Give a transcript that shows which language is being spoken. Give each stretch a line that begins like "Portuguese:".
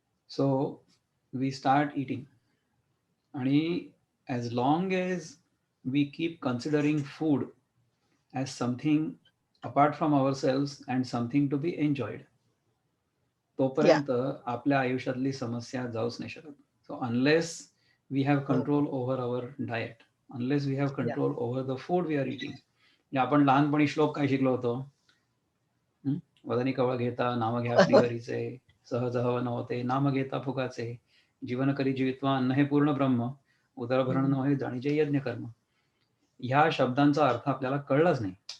English: So we start eating. आणि as long as we keep considering food as something apart from ourselves and something to be enjoyed,
Marathi: तोपर्यंत आपल्या आयुष्यातली समस्या जाऊच नाही शकत.
English: So unless we have control over our diet, unless we have control over the food we are eating.
Marathi: म्हणजे आपण लहानपणी श्लोक काय शिकलो होतो? वदनी कवळ घेता नाम घ्या श्रीहरीचे, सहज हवन होते नाम घेता फुकाचे, जीवन करी जीवित्वा अन्न हे पूर्ण ब्रह्म, उदरभरण न हे जाणीचे यज्ञ कर्म. ह्या शब्दांचा अर्थ आपल्याला कळलाच नाही.